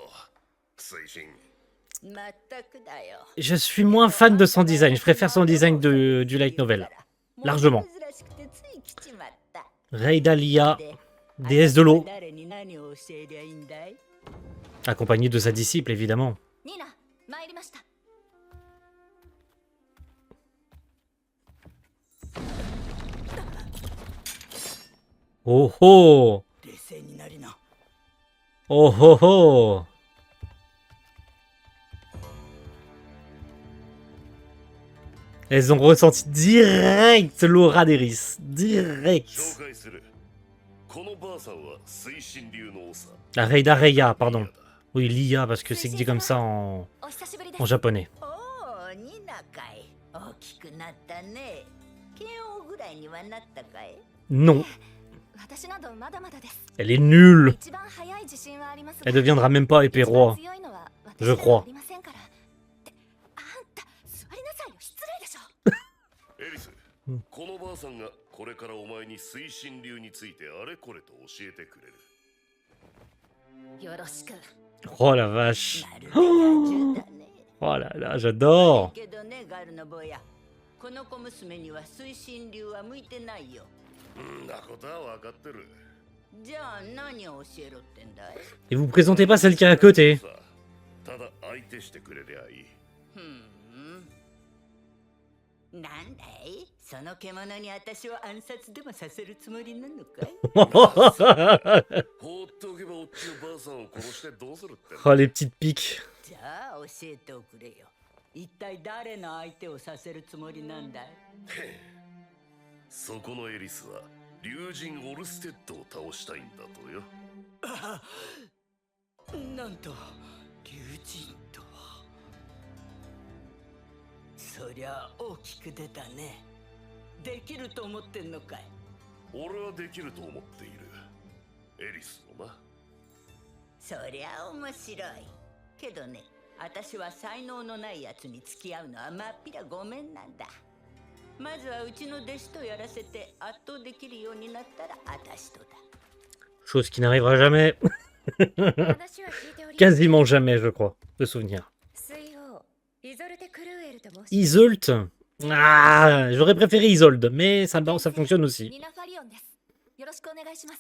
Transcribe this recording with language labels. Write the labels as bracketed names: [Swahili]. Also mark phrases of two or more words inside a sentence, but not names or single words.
[French] Je suis moins fan de son design. Je préfère son design du [English] light novel. [French] Largement. Reida Lia, déesse de l'eau. Accompagnée de sa disciple, évidemment. [Japanese] ニナ、参りました。 Oh oh! Oh oh oh! [French] Elles ont ressenti direct l'aura d'Eris. Direct. La Reida Reia, pardon. Oui, Lia, parce que c'est dit comme ça en [Japanese] お久しぶりです。 [French] japonais. [Japanese] おお、ニナかい。大きくなったね。慶応ぐらいにはなったかい。 [French] Non, [Japanese] 私などまだまだです。 [French] elle est nulle. [Japanese] 一番早い自信はありますが。 [French] Elle deviendra même pas épée [Japanese] 一番 [French] roi. [Japanese] 強いのは私 [French] Je [Japanese] では [French] crois. [Japanese] ありませんから。ってあんた座りなさいよ、失礼でしょ。エリス、このばあさんがこれれからお前に推進流についてあれこれと教えてくれる。よろしく。 [French] Oh la vache. [Japanese] まるで野獣だね。 [French] Oh là là, j'adore. [Japanese] けどね、ガルの坊や。この小娘には推進流は向いてないよ。んなことは分かってる。じゃあ何を教えろってんだい？ [French] Et vous présentez pas celle qui est à côté. [Japanese] さあただ相手してくれりゃいい。なんだい？その獣に私を暗殺でもさせるつもりなのかい？放っておけばおっちのばあさんを殺してどうするってんだ。 [French] Oh, les petites piques. [Japanese] じゃあ教えておくれよ。一体誰の相手をさせるつもりなんだい？そこのエリスは竜神オルステッドを倒したいんだとよ。なんと竜神とは。そりゃ大きく出たね。できると思ってんのかい？俺はできると思っている。エリスもな。そりゃ面白い。けどね、私は才能のないやつに付き合うのはまっぴらごめんなんだ。まずはうちの弟子とやらせて圧倒できるようになったら私とだ。 [French] Chose qui n'arrivera jamais. Quasiment jamais, je crois, de souvenir. Isolt. Ah, j'aurais préféré Isolde, mais ça fonctionne aussi. [Japanese] ニナファリオンです。よろしくお願いします。